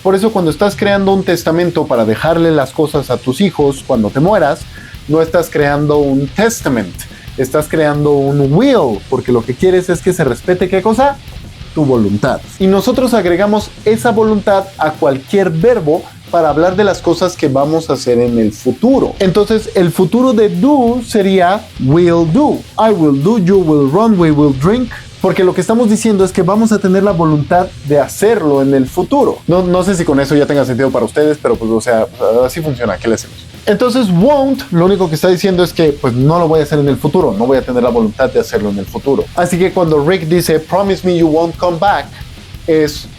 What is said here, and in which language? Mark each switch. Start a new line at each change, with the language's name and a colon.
Spanish: Por eso, cuando estás creando un testamento para dejarle las cosas a tus hijos cuando te mueras, no estás creando un testament, estás creando un will, porque lo que quieres es que se respete, ¿qué cosa? Tu voluntad. Y nosotros agregamos esa voluntad a cualquier verbo para hablar de las cosas que vamos a hacer en el futuro. Entonces, el futuro de do sería will do.
English: I will do, you will run, we will drink.
Spanish: Porque lo que estamos diciendo es que vamos a tener la voluntad de hacerlo en el futuro. No sé si con eso ya tenga sentido para ustedes, pero pues, o sea, así funciona. ¿Qué le hacemos? Entonces, won't, lo único que está diciendo es que pues no lo voy a hacer en el futuro. No voy a tener la voluntad de hacerlo en el futuro. Así que cuando Rick dice,
English: promise me you won't come back,
Spanish: es